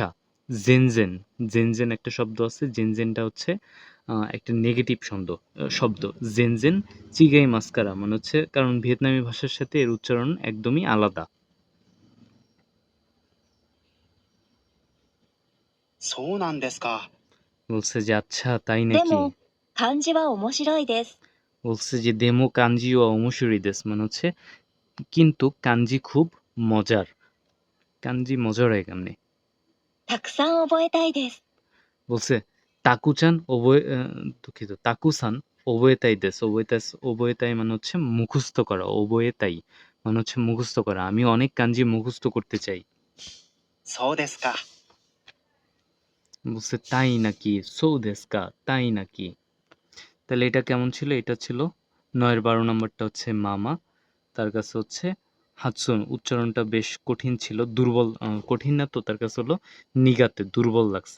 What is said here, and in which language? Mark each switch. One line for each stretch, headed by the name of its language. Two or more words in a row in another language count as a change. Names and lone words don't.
Bangla: জেনজেন, জেনজেন একটা শব্দ আছে। জেনজেনটা হচ্ছে একটা নেগেটিভ শব্দ।
Japanese: 全然違いますから
Bangla: মানে হচ্ছে কারণ ভিয়েতনামি ভাষার সাথে এর উচ্চারণ একদমই আলাদা।
Japanese: そうなんですか。
Bangla: বলছে যে আচ্ছা তাই
Japanese: で
Bangla: নাকি?
Japanese: も、漢字は面白いです。
Bangla: বলছে যে
Japanese: でも漢字を面白いです
Bangla: মানে হচ্ছে কিন্তু কাঞ্জি খুব মজার। কাঞ্জি মজার হয় কেমনে?
Japanese: たくさん覚えたいです。
Bangla: বলছে দুঃখিত,
Japanese: たくさん覚えたいです.
Bangla: ওবোয়েতাই মানে হচ্ছে মুখস্থ করা। ওবোয়েতাই মানে হচ্ছে মুখস্থ করা। আমি অনেক কাঞ্জি মুখস্থ করতে চাই।
Japanese: そうですか。
Bangla: বলছে তাই নাকি?
Japanese: そうですか
Bangla: তাই নাকি? তাহলে এটা কেমন ছিল? এটা ছিল 9 এর 12 নাম্বারটা হচ্ছে মামা। তার কাছে হচ্ছে হাতসুন উচ্চারণটা বেশ কঠিন ছিল, দুর্বল। কঠিন না তো, তার কাছে হলো নিগাতে দুর্বল লাগছে।